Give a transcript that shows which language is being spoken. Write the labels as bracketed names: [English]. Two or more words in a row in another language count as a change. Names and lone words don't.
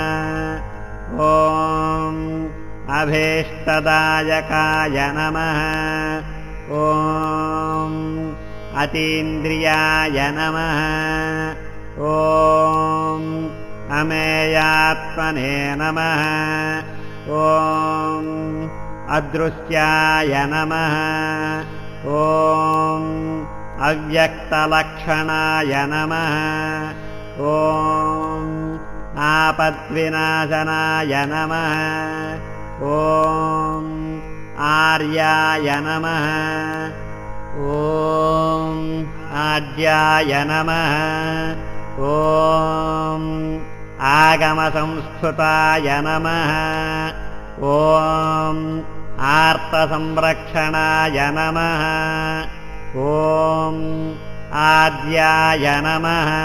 [Sanskrit] ఓం అభీష్టదాయకాయ నమః. ఓం అతీంద్రియాయ నమః. ఓం అమేయాత్మనే నమః. ॐ अदृश्याय नमः ॐ अव्यक्तलक्षणाय नमः ॐ आपद्विनाशनाय नमः ॐ आर्याय नमः ॐ आद्याय नमः ॐ आगमसंस्कृताय नमः ॐ आर्तसंरक्षणाय नमः ॐ आद्याय नमः